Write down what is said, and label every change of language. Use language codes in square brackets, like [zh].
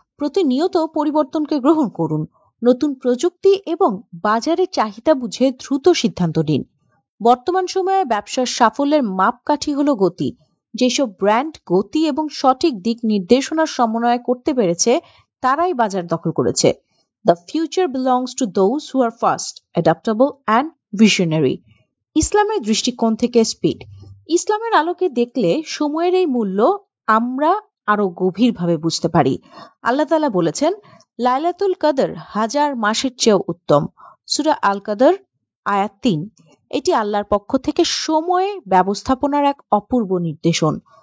[bn] প্রতিনিয়ত পরিবর্তনকে গ্রহণ করুন। নতুন প্রযুক্তি এবং বাজারের চাহিদা বুঝে দ্রুত সিদ্ধান্ত নিন। বর্তমান সময়ে ব্যবসার সাফল্যের মাপকাঠি হলো গতি। যেসব ব্র্যান্ড গতি এবং সঠিক দিক নির্দেশনার সমন্বয় করতে পেরেছে তারাই বাজার দখল করেছে। [en] The future belongs to those who are fast, adaptable and visionary. [bn] ইসলামের দৃষ্টিকোণ থেকে স্পিড। ইসলামের আলোকে দেখলে সময়ের এই মূল্য আমরা আরো গভীরভাবে বুঝতে পারি। আল্লাহ তাআলা বলেছেন, লাইলাতুল কদর 1000 মাসের চেয়েও উত্তম। সূরা আল কদর আয়াত ৩। এটি আল্লাহর পক্ষ থেকে সময় ব্যবস্থাপনার এক অপূর্ব নির্দেশন।